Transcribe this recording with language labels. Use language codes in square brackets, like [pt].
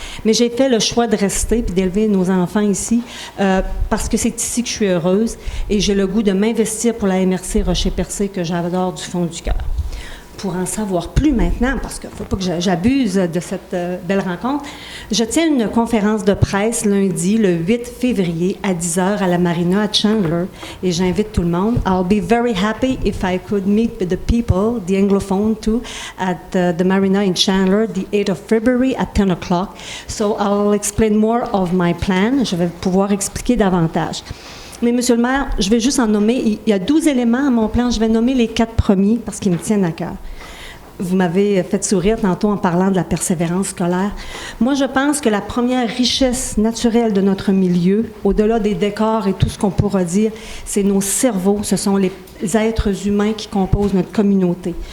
[fr] Mais j'ai fait le choix de rester puis d'élever nos enfants ici, parce que c'est ici que je suis heureuse, et j'ai le goût de m'investir pour la MRC Rocher-Percé, que j'adore du fond du cœur. Pour en savoir plus maintenant, parce qu'il ne faut pas que j'abuse de cette belle rencontre, je tiens une conférence de presse lundi, le 8 février, à 10h à la Marina à Chandler, et j'invite tout le monde. [en] I'll be very happy if I could meet with the people, the Anglophone too, at the Marina in Chandler, the 8th of February at 10 o'clock. So I'll explain more of my plan. [fr] Je vais pouvoir expliquer davantage. Mais, Monsieur le maire, je vais juste en nommer, il y a 12 éléments à mon plan, je vais nommer les 4 premiers parce qu'ils me tiennent à cœur. vous m'avez fait sourire tantôt en parlant de la persévérance scolaire. Moi, je pense que la première richesse naturelle de notre milieu, au-delà des décors et tout ce qu'on pourra dire, c'est nos cerveaux, ce sont les êtres humains qui composent notre communauté.